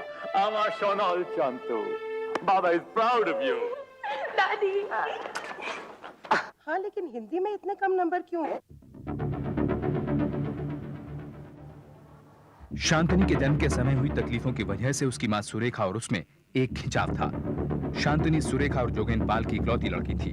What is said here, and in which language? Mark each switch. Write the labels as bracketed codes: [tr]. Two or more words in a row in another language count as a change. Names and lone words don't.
[en] Ama Shonal Chantu. Baba is proud of you. [hi] दादी। हाँ, लेकिन हिंदी में इतने कम नंबर क्यों है? शांतनी के जन्म के समय हुई तकलीफों की वजह से उसकी मां सुरेखा और उसमें एक खिंचाव था। शांतनी सुरेखा और जोगेन पाल की इकलौती लड़की थी।